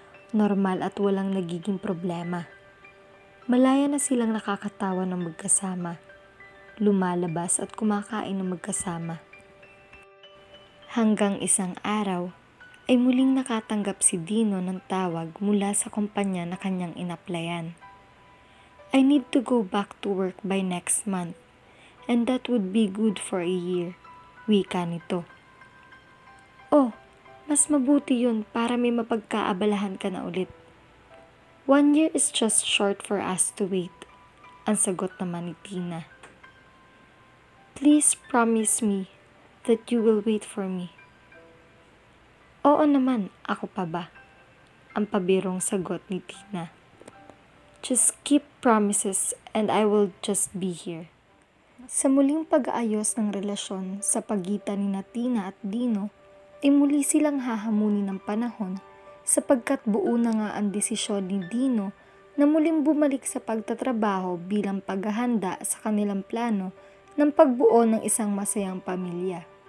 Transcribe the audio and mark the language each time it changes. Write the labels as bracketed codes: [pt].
[tl] Normal at walang nagiging problema. Malaya na silang nakakatawa ng magkasama, lumalabas at kumakain ng magkasama. Hanggang isang araw ay muling nakatanggap si Dino ng tawag mula sa kumpanya na kanyang inaplayan. [en] I need to go back to work by next month and that would be good for a year, [tl] wika nito. Oh, mas mabuti yun para may mapagkaabalahan ka na ulit. [en] 1 year is just short for us to wait, [tl] ang sagot naman ni Tina. [en] Please promise me that you will wait for me. [tl] Oo naman, ako pa ba? Ang pabirong sagot ni Tina. [en] Just keep promises and I will just be here. [tl] Sa muling pag-aayos ng relasyon sa pagitan ni Tina at Dino, ay muli silang hahamunin ng panahon sapagkat buo na nga ang desisyon ni Dino na muling bumalik sa pagtatrabaho bilang paghahanda sa kanilang plano ng pagbuo ng isang masayang pamilya.